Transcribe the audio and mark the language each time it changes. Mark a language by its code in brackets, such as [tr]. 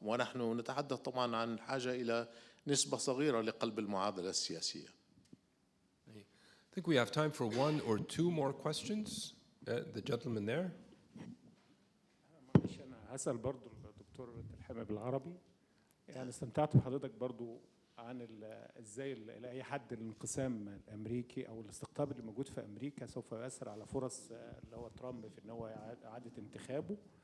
[ar] ونحن نتحدث طبعا عن حاجة إلى نسبة صغيرة لقلب المعادلة السياسية. [en] I think we have time for one or two more questions. The gentleman there. [ar] معلش أنا هسأل برضو الدكتور الحامي بالعربي. يعني استمتعت بحضرتك برضو عن ازاي لاي حد الانقسام الامريكي او الاستقطاب اللي موجود في امريكا سوف يؤثر على فرص اللي هو ترامب في ان هو اعاده انتخابه.